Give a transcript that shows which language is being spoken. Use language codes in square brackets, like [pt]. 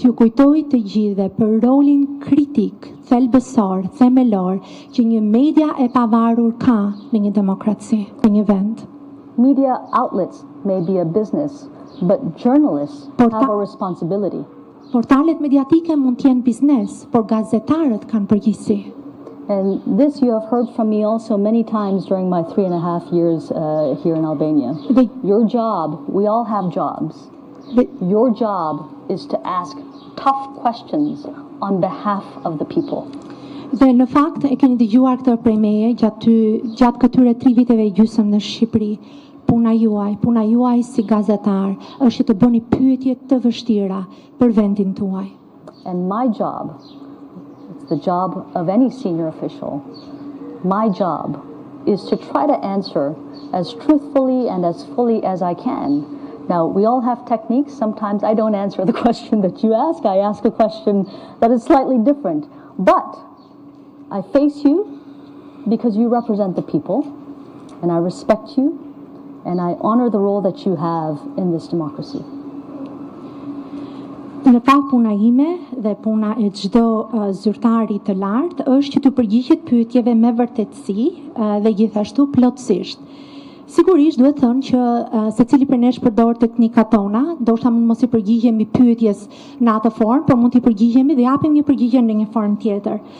[sq] Që kujtoj të gjithëve për rolin kritik, thelbësor, themelor që një media e pavarur ka në një demokraci, në një vend. [en] Media outlets may be a business, but journalists have a responsibility. [sq] Portalet mediatike mund të jenë biznes, por gazetarët kanë përgjegjësi. [en] And this you have heard from me also many times during my 3.5 years here in Albania. Your job, we all have jobs. Your job is to ask tough questions on behalf of the people. [sq] Dhe në fakt e keni dëgjuar këtë prej meje gjatë këtyre 3 viteve gjysmë në Shqipëri. Puna juaj si gazetar është të bëni pyetje të vështira për vendin tuaj. [en] And my job, the job of any senior official, my job is to try to answer as truthfully and as fully as I can. Now, we all have techniques. Sometimes I don't answer the question that you ask. I ask a question that is slightly different. But I face you because you represent the people, and I respect you, and I honor the role that you have in this democracy. [sq] Në fakt puna ime dhe puna e çdo zyrtari të lartë është që të përgjigjet pyetjeve me vërtetësi dhe gjithashtu plotësisht. Sigurisht duhet thënë që secili prej nesh përdor teknikat tona, ndoshta mund mos i përgjigjemi pyetjes në atë formë, por mund t'i përgjigjemi dhe japim një përgjigje në një formë tjetër.